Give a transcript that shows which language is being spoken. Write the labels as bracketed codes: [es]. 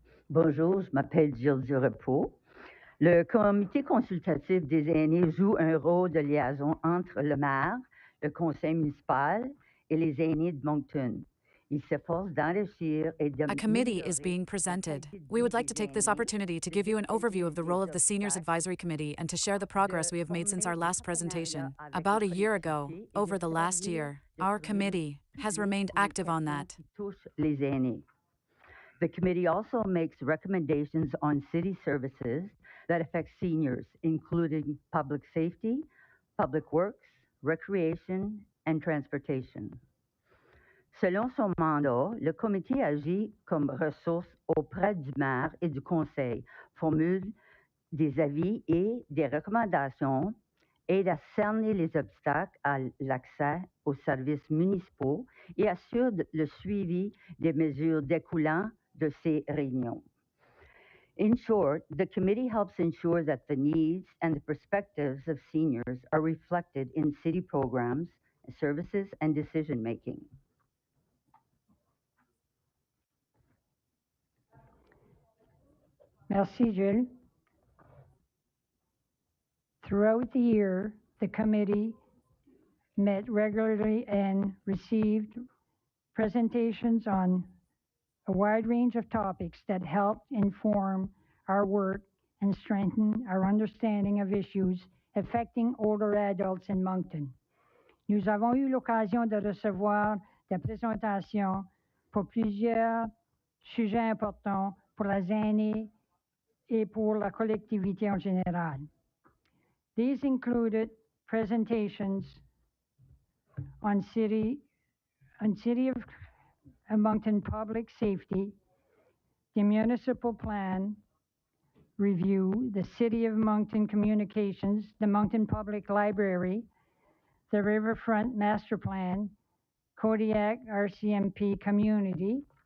[fr] Bonjour, je m'appelle Jill Durepot. Le comité consultatif des aînés joue un rôle de liaison entre le maire, le conseil municipal et les aînés de Moncton. Il s'efforce d'enrichir et [en] A committee is being presented. We would like to take this opportunity to give you an overview of the role of the Seniors Advisory Committee and to share the progress we have made since our last presentation. About a year ago, over the last year, our committee has remained active on that. [fr] Les aînés. [en] The committee also makes recommendations on city services that affect seniors, including public safety, public works, recreation, and transportation. [fr] Selon son mandat, le comité agit comme ressource auprès du maire et du conseil, formule des avis et des recommandations, aide à cerner les obstacles à l'accès aux services municipaux et assure le suivi des mesures découlant de ces réunions. [en] In short, the committee helps ensure that the needs and the perspectives of seniors are reflected in city programs, services, and decision-making. [fr] Merci, Jill. [en] Throughout the year, the committee met regularly and received presentations on a wide range of topics that helped inform our work and strengthen our understanding of issues affecting older adults in Moncton. [fr] Nous avons eu l'occasion de recevoir des présentations pour plusieurs sujets importants pour les aînés et pour la collectivité en général. [en] These included presentations on City of Moncton public safety, the municipal plan review, the City of Moncton communications, the Moncton Public Library, the Riverfront Master Plan, Kodiak RCMP community,